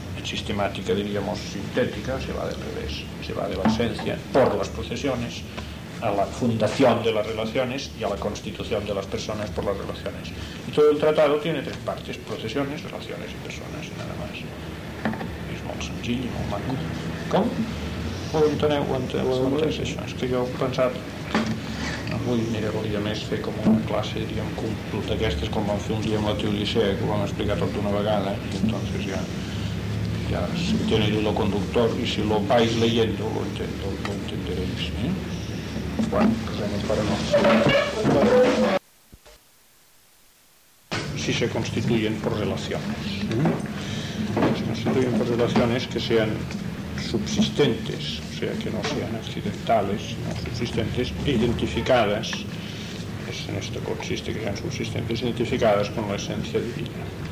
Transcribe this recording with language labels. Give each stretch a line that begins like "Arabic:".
Spanish: En sistemática, diríamos, sintética, se va del revés, se va de la esencia por las procesiones a la fundación de las relaciones y a la constitución de las personas por las relaciones. Y todo el tratado tiene tres partes: procesiones, relaciones y personas, y nada más. Es muy sencillo, muy malo.
Catalan: ¿Cómo? ¿Ho enteneu? ¿Ho enteneu? És que jo he pensat, avui aniré el dia més fer com una classe, diríem, d'aquestes, com vam fer un dia amb la Teodicea, que ho vam explicar tot d'una vegada, i entonces ja
Spanish: si tiene el conductor, i si lo vais leyendo, lo entenderéis, Bueno, pues
Catalan: anem per a no.
Spanish: Si se constituyen por relaciones. Si se constituyen por relaciones que sean subsistentes, o sea, que no sean accidentales, sino subsistentes, identificadas, es en esto consiste que sean subsistentes, identificadas con la esencia divina.